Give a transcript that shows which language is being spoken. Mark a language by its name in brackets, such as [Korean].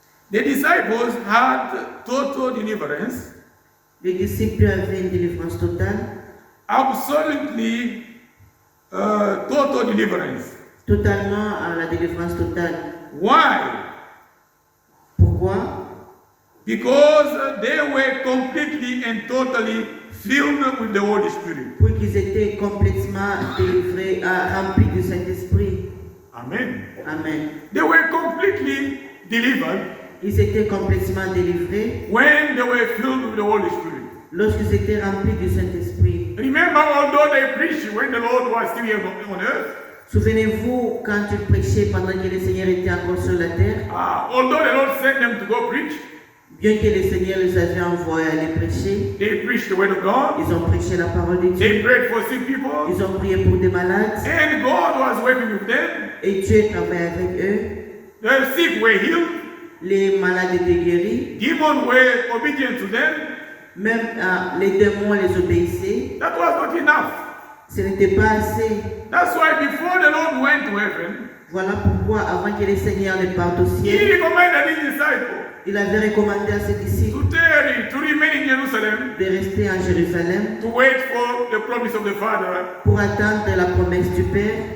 [English] The disciples had total deliverance, [French] les disciples avaient une délivrance totale, [English] absolutely total deliverance. [French] totalement à la délivrance totale. [English] Why? [French] Pourquoi? [English] Because they were completely and totally filled with the Holy Spirit. [French] Pour qu'ils étaient complètement délivrés, remplis du Saint-Esprit. [English] Amen. [French] Amen. [English] They were completely delivered [French] Ils étaient complètement délivrés [English] when they were filled with the Holy Spirit. [French] lorsqu'ils étaient remplis du Saint-Esprit. [English] Remember, although they preached when the Lord was still here on earth, [French] Souvenez-vous quand ils prêchaient pendant que le Seigneur était encore sur la terre, [English] although the Lord sent them to go preach, [French] bien que le Seigneur les avait envoyés aller prêcher, [English] they preached the word of God, [French] ils ont prêché la parole de [English] they [French] Dieu, [English] prayed for sick people, [French] ils ont prié pour des malades [English] and God was working with them. [French] et Dieu travaillait avec eux. [English] The sick were healed, [French] Les malades étaient guéris, [English] demons were obedient to them. [French] même les démons les obéissaient. [English] That was not enough. [French] Ce n'était pas assez. [English] That's why before the Lord went to heaven, [French] Voilà pourquoi avant que le Seigneur ne parte au [English] He [French] ciel, [English] recommended His disciples [French] il avait recommandé à ses disciples [English] to tarry, to remain in Jerusalem, [French] de rester en Jérusalem [English] to wait for the promise of the Father, [French] pour attendre la promesse du Père,